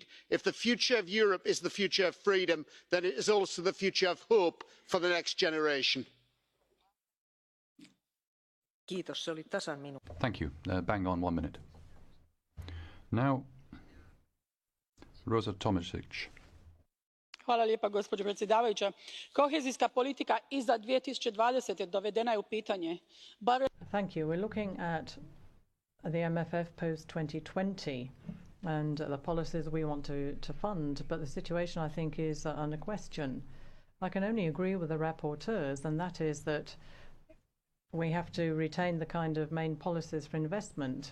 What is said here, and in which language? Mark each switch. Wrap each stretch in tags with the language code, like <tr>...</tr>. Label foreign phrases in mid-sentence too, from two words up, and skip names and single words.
<en>If the future of Europe is the future of freedom, then it is also the future of hope for the next generation. Thank you. Bang on 1 minute. Now, Rosa Tomasic.</en> <hr>Gospođo predsjedavajuća, kohezijska politika iza 2020. dovedena je u pitanje.</hr> <en>Thank you. We're looking at the MFF post 2020 and the policies we want to fund, but the situation, I think, is under question. I can only agree with the rapporteurs, and that is that we have to retain the kind of main policies for investment.</en>